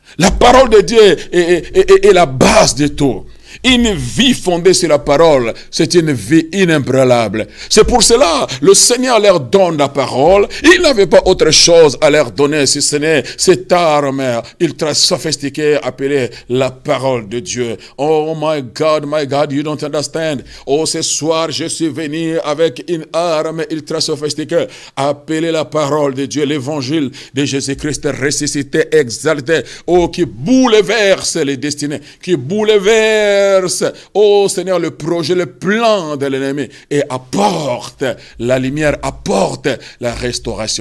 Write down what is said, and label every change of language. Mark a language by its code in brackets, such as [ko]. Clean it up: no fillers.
[fr] La parole de Dieu est la base de tout. Une vie fondée sur la parole, c'est une vie inébranlable. C'est pour cela, le Seigneur leur donne la parole. Il n'avait pas autre chose à leur donner, si ce n'est cette arme ultra sophistiquée appelée la parole de Dieu. [en] Oh my God, you don't understand. [fr] Oh, ce soir, je suis venu avec une arme ultra sophistiquée appelée la parole de Dieu, l'évangile de Jésus-Christ ressuscité, exalté. Oh, qui bouleverse les destinées, qui bouleverse, oh Seigneur, le projet, le plan de l'ennemi et apporte la lumière, apporte la restauration.